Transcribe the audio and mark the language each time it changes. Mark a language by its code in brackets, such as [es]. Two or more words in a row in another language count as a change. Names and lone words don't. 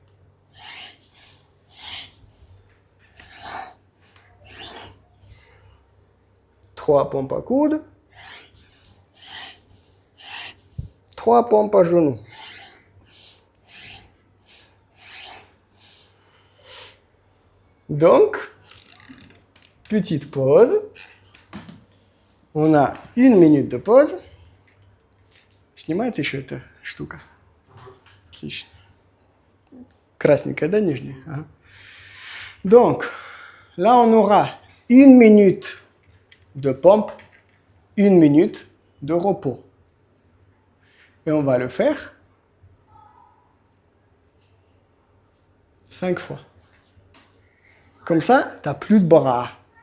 [fr] Trois pompes à coude, 3 pompes à genoux. Donc, petite pause. On a 1 minute de pause. [ru] Снимает еще эта штука? Отлично. Красненькая, да, нижняя? Ага. [fr] Donc, là, on aura 1 minute de pompe, 1 minute de repos. Et on va le faire 5 fois. Comme ça, tu n'as plus de bras.